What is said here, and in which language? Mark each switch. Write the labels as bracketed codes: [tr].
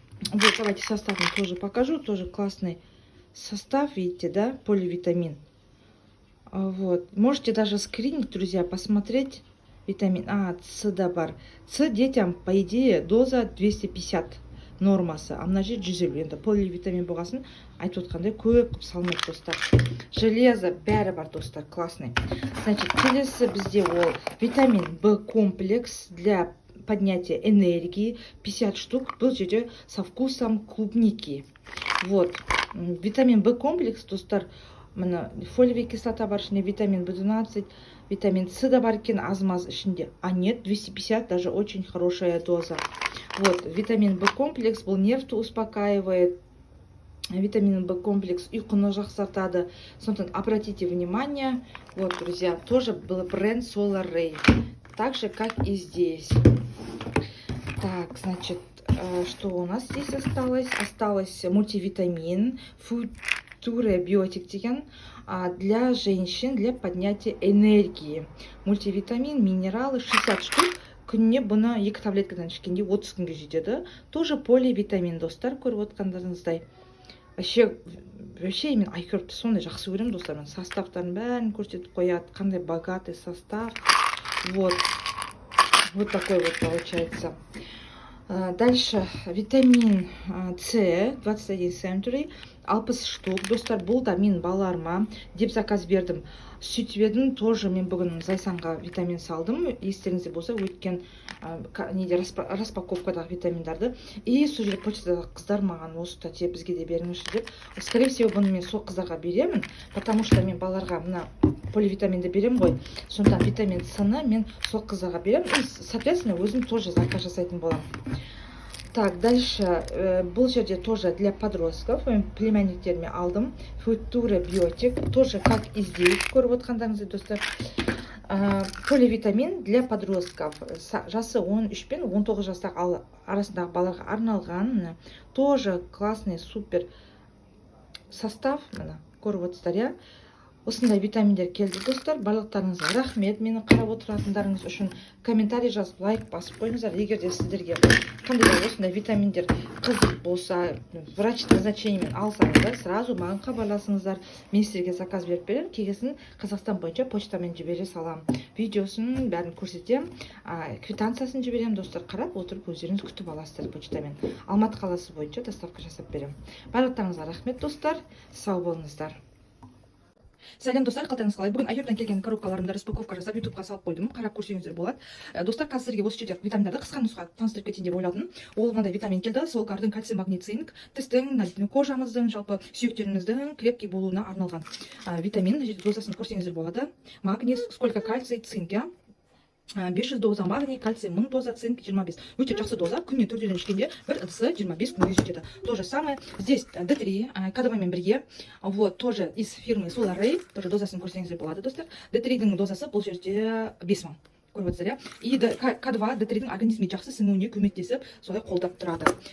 [ru] Вот, давайте составын тоже покажу, тоже классный состав, видите, да, поливитамин. Вот, можете даже скринить, друзья, посмотреть витамин С да бар. С детям, по идее, доза 250 нормасы, [kk] а мына жер 150. Енді поливитамин болғасын айтып отқандай көп қып салмайды достар. Железо бәрі бар достар, классный. Значит, келесі бізде ол витамин В комплекс [ru] для поднятия энергии, [kk] 50 штук, бұл жерде [ru] со вкусом клубники. [kk] Вот, витамин В комплекс достар, мына фолиевая кислота бар ішінде, витамин В12, витамин С да бар екен аз-маз ішінде. [ru] А нет, 250, даже очень хорошая доза. Вот, витамин В комплекс, [kk] бұл нервты [ru] успокаивает. [kk] Витамин В комплекс ұйқыны жақсартады. Сондықтан [ru] обратите внимание, вот, друзья, тоже был бренд Соларей. Так же, как и здесь. Так, значит, что у нас здесь осталось? Осталось мультивитамин, Food Future Biotic деген для женщин, для поднятия энергии. Мультивитамин, минералы 60 штук. [kk] Күніне бұны 2 таблеткадан ішкенде 30 күнге жетеді. Тоже поливитамин, достар, көріп отқандарыңыздай. Вообще мен айкөріпті сондай жақсы көремін, достар. Мен составтарын бәрін көрсетіп қояды, қандай богатый состав. [ru] Вот такой вот получается. Дальше витамин С 21 Century 60 штук. [kk] Достар, бұл да мен баларыма деп заказ бердім. Сөйтіп едім, тоже мен бүгін Зайсанға витамин салдым. Естеріңізде болса, өткен распаковкадағы витаминдарды. И сол жерде почтадағы қыздар маған осы тәте бізге де беріңізші деп. [ru] Скорее всего, [kk] бұны мен сол қыздарға беремін, [ru] потому что [kk] мен баларға мына поливитаминді берем ғой. Сонда витамин С-ны мен сол қыздарға берем. [ru] И, соответственно, [kk] өзім тоже заказ жасайтын боламын. [ru] Так, дальше, [kk] бұл жерде [ru] тоже для подростков, [kk] мен племянниктеріме алдым. [ru] Future Biotic, тоже как и здесь, [kk] көріп отқандарыңыздай, достар. [ru] Поливитамин для подростков. [kk] Жасы 13 пен 19 жастағы арасындағы баларға арналған. [ru] Тоже классный, супер состав. [kk] Көріп отсыздар, [ru] я. [kk] Осындай витаминдер келді, достар. Барлықтарыңызға рахмет. Мені қарап отыратындарыңыз үшін комментарий жазып, лайк басып қойыңыздар. Егер де сіздерге қандай да осындай витаминдер қызық болса, врач назначениемен алсаңыздар, сразу маған хабарласыңыздар. Мен сіздерге заказ беріп беремін. Кегесін Қазақстан бойынша почтамен жібере салам. Видеосын бәрін көрсетем, квитанциясын жіберем, достар. Қарап отырып өздеріңіз күтіп аласыздар почтамен. Алматы қаласы бойынша доставка жасап берем. Барлықтарыңызға рахмет, достар. Сау болыңыздар. Сәлем, достар, қалтаңыз қалай? Бүгін айырдан келген коробкаларымды распаковка жасап ютубқа салып қойдым. Қарап көрсеңіздер болады. Достар, қазір сіздерге осы жерде витаминдарды қысқа нұсқа таныстырып кетейін деп ойладым. Ол мынандай витамин келді. Сол кардың кальций, магний, цинк, тістің, кожамыздың, жалпы сүйектеріңіздің крепкий болуына арналған витамин. Дозасын көрсеңіздер болады. [ru] Магний, сколько кальций, цинк, 500 доза магний, кальций 1000 доза, цинк 25. [kk] Өте жақсы доза, күніне 4-ден ішкенде бір ыдысы 25 күнге жетеді. [ru] То же самое, здесь D3, кадавамен бірге, вот, тоже из фирмы Solarray, тоже [kk] дозасын көрсеңіздер болады, достар. D3-дің дозасы бұл жерде 5000. Көріп отырсыздар, иә. И К2, D3-дің организмге жақсы сіңуіне көмектесіп, солай қолдап тұрады.